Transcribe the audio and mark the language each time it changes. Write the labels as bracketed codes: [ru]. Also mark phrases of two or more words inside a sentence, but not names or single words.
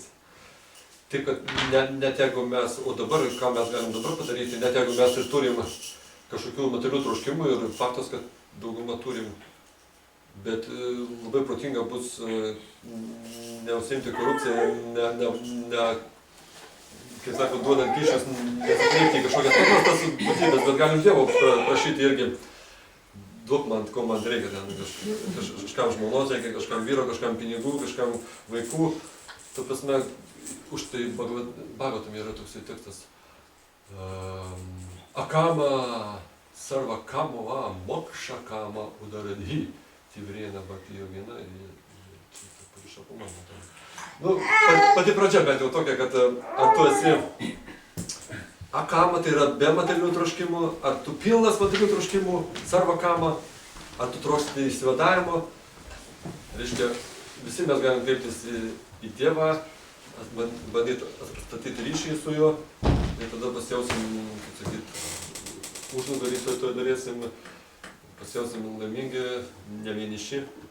[lt] Taip, kad net jeigu mes, o dabar, ką mes galim dabar padaryti, net jeigu mes ir turim kažkokių materialių troškimų ir faktas, kad daugumą turim, bet labai protinga bus neužsiimti korupciją, kaip sako, duodant kyšius, nesikreipti į kažkokias paprastas būtybės, bet galim Dievo prašyti irgi, duok man, ko man reikia, kažkam žmonos reikia, kažkam vyro, kažkam pinigų, kažkam vaikų. Ta prasme, už tai Bhagavatam yra toksai tekstas. [sa] अकाम सर्व कामो वा मोक्ष काम उदारधी तीव्रेण भक्ति योगेन. [lt] Nu, pati pradžia bent jau tokia, kad ar tu esi akama, tai yra be materialių troškimų, ar tu pilnas materialių troškimų, [sa] सर्व काम, [lt] ar tu trokšti išsivadavimo. Reiškia, visi mes galim kreiptis į Dievą, bandyti atstatyti ryšį su juo, ir tada pasijausim, kaip sakyt, užnugarį to darėsim, pasijausim laimingi, ne vieniši.